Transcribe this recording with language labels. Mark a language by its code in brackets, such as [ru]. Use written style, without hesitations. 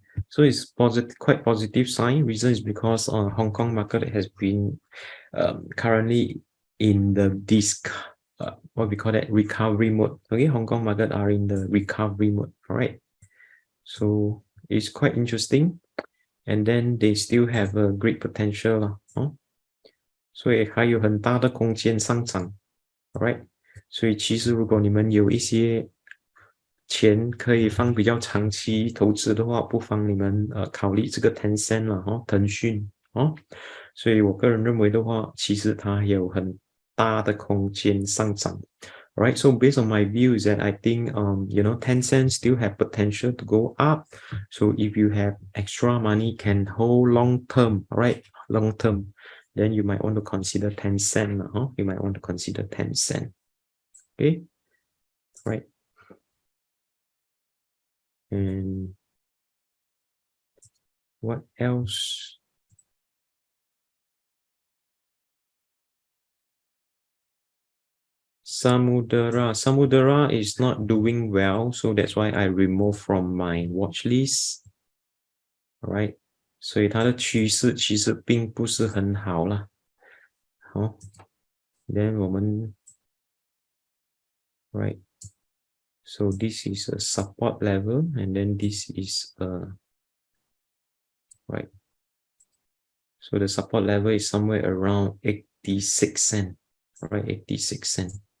[en] So it's positive, quite positive sign. Reason is because Hong Kong market has been currently in the what we call that, recovery mode. Okay, Hong Kong market are in the recovery mode. All right. So it's quite interesting, and then they still have a great potential [zh] 所以还有很大的空间上涨 [en] ，right？ [zh] 所以其实如果你们有一些钱可以放比较长期投资的话，不妨你们考虑这个 Tencent 了腾讯所以我个人认为的话，其实它有很大的空间上涨。 [en] Right, so based on my view is that I think Tencent still have potential to go up. So if you have extra money can hold long term, right? Long term, then you might want to consider Tencent. You might want to consider Tencent. Okay, right. And what else? Samudera is not doing well, so that's why I removed from my watch list. [zh] Alright, 所以它的趋势其实并不是很好啦。好 ， [en] then [zh] 我们 [en] right. So this is a support level, and then this is right. So the support level is somewhere around 86 cents, right? 86 cents.